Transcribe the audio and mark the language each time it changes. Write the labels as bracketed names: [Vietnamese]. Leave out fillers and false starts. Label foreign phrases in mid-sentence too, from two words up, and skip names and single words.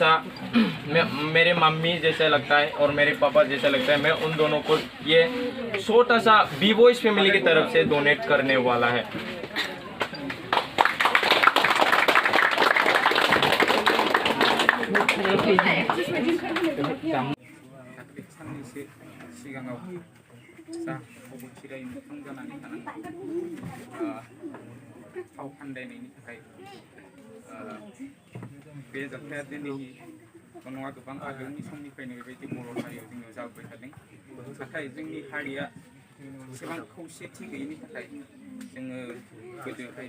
[Hindi] जैसा लगता है और मेरे पापा जैसा लगता है मैं उन दोनों को ये छोटा सा बी बॉयज फैमिली की तरफ से डोनेट करने वाला है [Bodo] साननैसो सिगाङाव जा अबथिरायै मोखां जानानै थानांगौ फाव फान्दायनायनि थाखाय बे जाथाया दिनैनि नङा गोबां आगोलनि समनिफ्रायनो बेबायदि बर' हारियाव जोंनियाव जाबोबाय थादों नाथाय जोंनि हारिया एसेबां खौसेथि गैयिनि थाखाय जोङो गोदोहाय